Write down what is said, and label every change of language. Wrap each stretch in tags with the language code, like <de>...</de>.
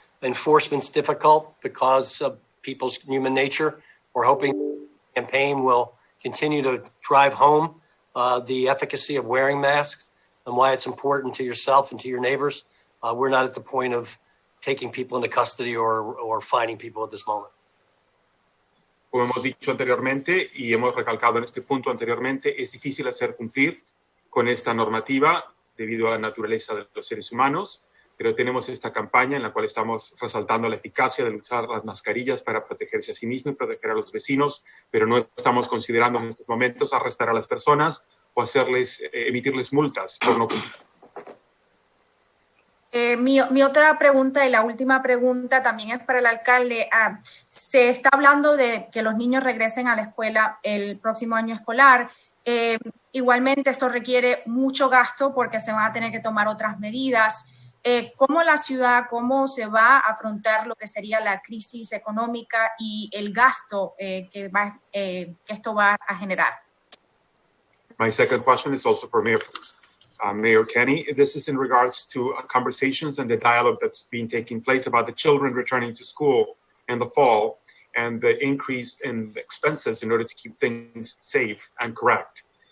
<en>Enforcement's difficult because of people's human nature. We're hoping the campaign will continue to drive home the efficacy of wearing masks and why it's important to yourself and to your neighbors. We're not at the point of taking people into custody or fining people at this moment.</en> <es>Como hemos dicho anteriormente y hemos recalcado en este punto anteriormente, es difícil hacer cumplir con esta normativa debido a la naturaleza de los seres humanos, pero tenemos esta campaña en la cual estamos resaltando la eficacia de usar las mascarillas para protegerse a sí mismo y proteger a los vecinos, pero no estamos considerando en estos momentos arrestar a las personas o emitirles multas por no cumplir. Mi otra pregunta y la última pregunta también es para el alcalde. Se está hablando de que los niños regresen a la escuela el próximo año escolar. Igualmente esto requiere mucho gasto porque se van a tener que tomar otras medidas. ¿Cómo la ciudad, cómo se va a afrontar lo que sería la crisis económica y el gasto que esto va a generar?</es> <en>My second question is also for Mayor Kenny. This is in regards to conversations and the dialogue that's been taking place about the children returning to school in the fall and the increase in the expenses in order to keep things safe and correct.</en>